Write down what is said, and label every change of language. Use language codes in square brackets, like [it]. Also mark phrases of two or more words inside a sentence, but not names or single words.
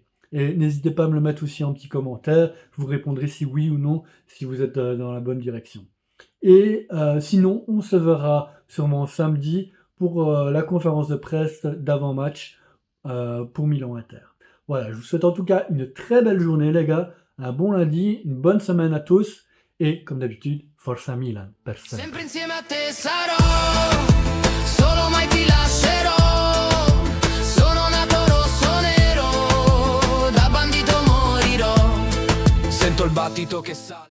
[fr] Et n'hésitez pas à me le mettre aussi en petit commentaire, je vous répondrai si oui ou non, si vous êtes dans la bonne direction. Et sinon, on se verra sûrement samedi pour la conférence de presse d'avant-match pour Milan-Inter. Voilà, je vous souhaite en tout cas une très belle journée les gars, un bon lundi, une bonne semaine à tous, et comme d'habitude, [it] Forza Milan, per sempre. Sempre insieme a te sarò, solo mai ti lascerò. Sono nato rosso nero, da bandito morirò. Sento il battito che sale.